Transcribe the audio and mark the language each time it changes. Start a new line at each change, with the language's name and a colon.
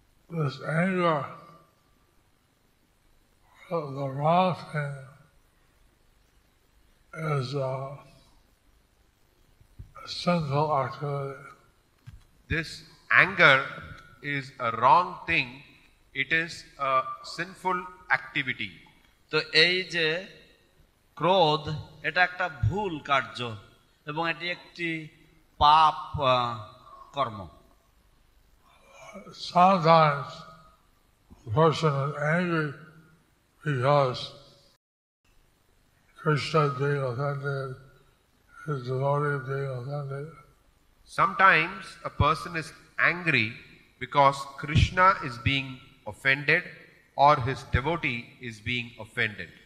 English: This anger, the wrong thing, is a sinful activity. This anger is a wrong thing. It is a sinful activity.
Bangla: তো এই যে ক্রোধ, এটা একটা ভুল কার্য এবং এটি একটি পাপ কর্ম।
English: Sometimes a person is angry because Krishna is being offended, his devotee is being offended. Sometimes a person is angry because Krishna is being offended or his devotee is being offended.